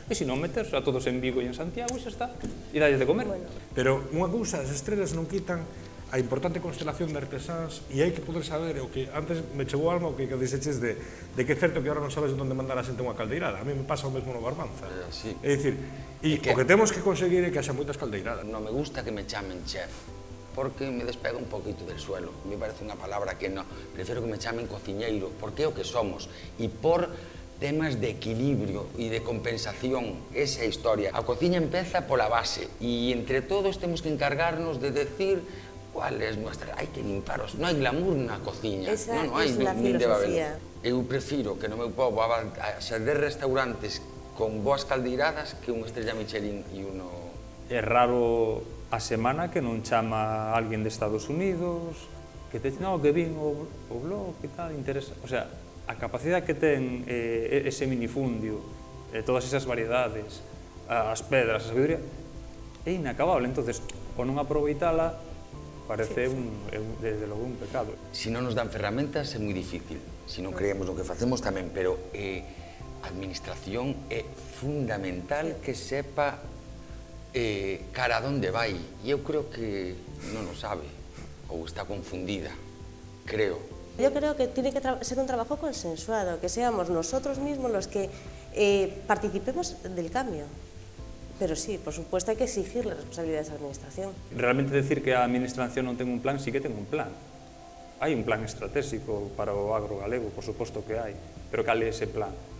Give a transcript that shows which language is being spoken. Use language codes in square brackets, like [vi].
[gl] E se non metes a todos en Vigo e en Santiago e xa está, e dalles de comer. Pero unha cousa, as estrelas non quitan a importante constelación de artesáns e hai que poder saber o que antes me chegou alma o que dixeches de que é certo que ahora non sabes onde mandar a xente unha caldeirada. A mí me pasa o mesmo no Barbanza. Sí. É dicir, e o que temos que conseguir é que haxa moitas caldeiradas. Non me gusta que me chamen chef, porque [es] me despega un poquito del suelo. [gl] Me parece unha palabra que non. Prefiero que me chamen cociñeiro, porque é o que somos. E por temas de equilibrio e de compensación, esa historia. A cociña empeza pola base, e entre todos temos que encargarnos de [es] decir cuál es nuestra... [gl] Hai que limparos, non hai glamour na cociña. [es] Esa [gl] non hai [es] es la filosofía. [gl] Eu prefiro que no meu povo xa de restaurantes con boas caldeiradas que unha estrella Michelin e uno... É raro a semana que non chama alguén de Estados Unidos, que te no, que vin o blog e tal, interesa. O sea, a capacidade que ten ese minifundio, todas esas variedades, as pedras, a sabiduría, é inacabable. Entonces, o non aproveitala parece desde logo un pecado. Se non nos dan ferramentas é moi difícil, se non creemos no que facemos tamén, pero a administración é fundamental que sepa cara a donde vai, e eu creo que non o sabe, ou está confundida, creo. [es] Yo creo que tiene que ser un trabajo consensuado, que seamos nosotros mismos los que participemos del cambio. Pero sí, por supuesto, hay que exigir las responsabilidades a la Administración. [gl] Realmente decir que a Administración non ten un plan, sí que ten un plan. Hai un plan estratégico para o agro galego, por suposto que hai, pero cal é ese plan?